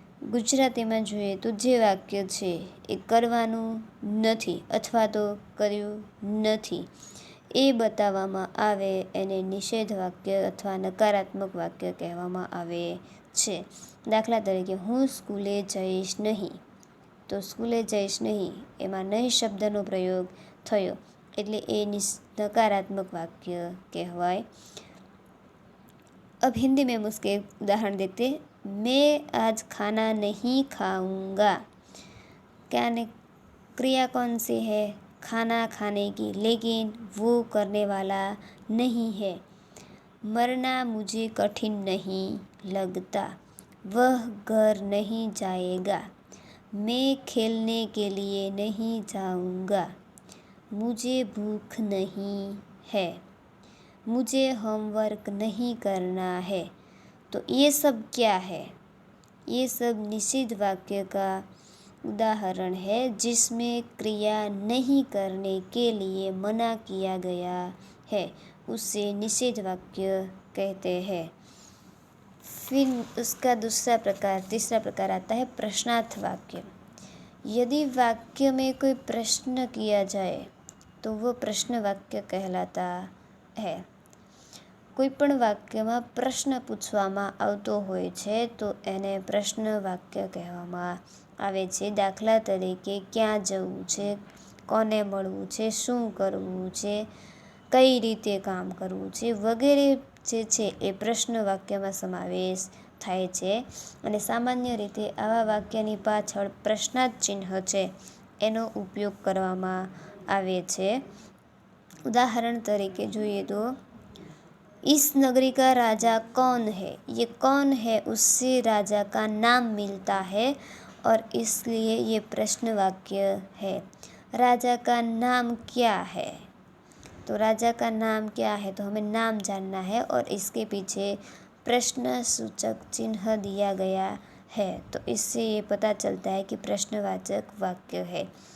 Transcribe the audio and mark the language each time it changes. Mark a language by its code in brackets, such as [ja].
[gu] ગુજરાતીમાં જોઈએ તો જે વાક્ય છે એ કરવાનું નથી અથવા તો કર્યું નથી એ બતાવવામાં આવે એને નિષેધ વાક્ય અથવા નકારાત્મક વાક્ય કહેવામાં આવે છે. દાખલા તરીકે, હું સ્કૂલે જઈશ નહીં, તો સ્કૂલે જઈશ નહીં એમાં નહીં શબ્દનો પ્રયોગ થયો એટલે એ નકારાત્મક વાક્ય કહેવાય. [hi] अब हिंदी में हम उसके उदाहरण देखते हैं। मैं आज खाना नहीं खाऊंगा। क्या ने क्रिया कौन सी है? खाना खाने की, लेकिन वो करने वाला नहीं है। मरना मुझे कठिन नहीं लगता। वह घर नहीं जाएगा। मैं खेलने के लिए नहीं जाऊंगा। मुझे भूख नहीं है। मुझे होमवर्क नहीं करना है। तो ये सब क्या है? ये सब निषिद्ध वाक्य का उदाहरण है जिसमें क्रिया नहीं करने के लिए मना किया गया है, उसे निषिद्ध वाक्य कहते हैं। फिर उसका तीसरा प्रकार आता है प्रश्नार्थ वाक्य। यदि वाक्य में कोई प्रश्न किया जाए तो वो प्रश्न वाक्य कहलाता है। [gu] કોઈપણ વાક્યમાં પ્રશ્ન પૂછવામાં આવતો હોય છે તો એને પ્રશ્ન વાક્ય કહેવામાં આવે છે। દાખલા તરીકે ક્યાં જવું છે, કોને મળવું છે, શું કરવું છે, કઈ રીતે કામ કરવું છે વગેરે જે છે એ પ્રશ્ન વાક્યમાં સમાવેશ થાય છે। અને સામાન્ય રીતે આવા વાક્યની પાછળ પ્રશ્નાર્થ ચિહ્ન છે એનો ઉપયોગ કરવામાં આવે છે। ઉદાહરણ તરીકે જોઈએ તો [hi] इस नगरी का राजा कौन है? ये कौन है उससे राजा का नाम मिलता है और इसलिए ये प्रश्न वाक्य है। राजा का नाम क्या है? तो राजा का नाम क्या है तो हमें नाम जानना है और इसके पीछे प्रश्न सूचक चिन्ह दिया गया है तो इससे ये पता चलता है कि प्रश्नवाचक वाक्य है।